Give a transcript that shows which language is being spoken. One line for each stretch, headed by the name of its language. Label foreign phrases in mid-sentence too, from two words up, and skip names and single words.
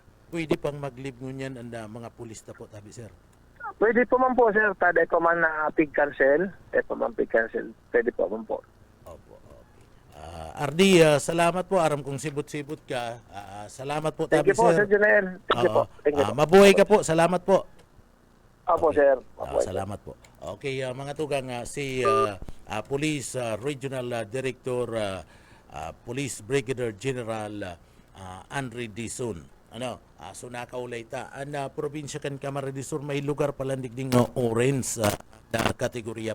Bikol: Pwede pang mag-leave ngunyan ang mga pulis na po, tabi, sir? Pwede po man po, sir. Taday po man na pig cancel. Pwede po man po. Opo, okay. RD, salamat po. Aram kong sibot-sibot ka. Salamat po, tabi,
English: Thank you po, sir. Sir Junel. Thank you po. Thank you po.
Bikol: Mabuhay ka po. Salamat po. Opo, Okay. sir. Opo, Salamat po. Okay, mga tugang, si Police Regional Director, Police Brigadier General Andre Dizon. So nakaulay ta. Ang probinsya kan Camarines Sur may lugar palandig ding orange na kategorya.